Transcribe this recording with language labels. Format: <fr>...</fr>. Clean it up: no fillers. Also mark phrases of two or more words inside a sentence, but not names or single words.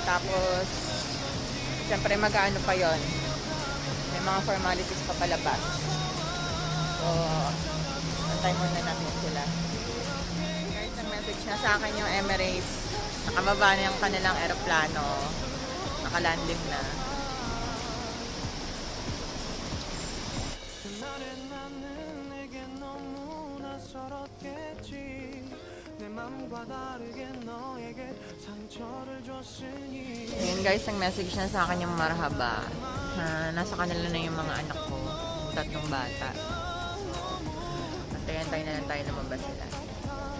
<tl>Tapos, syempre mag-ano pa yon. May mga formalities pa palabas. So, antay muna natin sila. Guys, nag-message na sa akin yung Emirates. Nakababa na yung kanilang aeroplano. Nakalanding na.</tl> <ko>그날의 나는 내게 너무나 서럽겠지 내 맘과 다르게 너에게 상처를 줬으니</ko> <tl>Ayun guys, nag-message na sa akin yung marhaba. Nasa kanila na yung mga anak ko. 3 bata. Antayan tayo na lang tayo lumabas sila.</tl>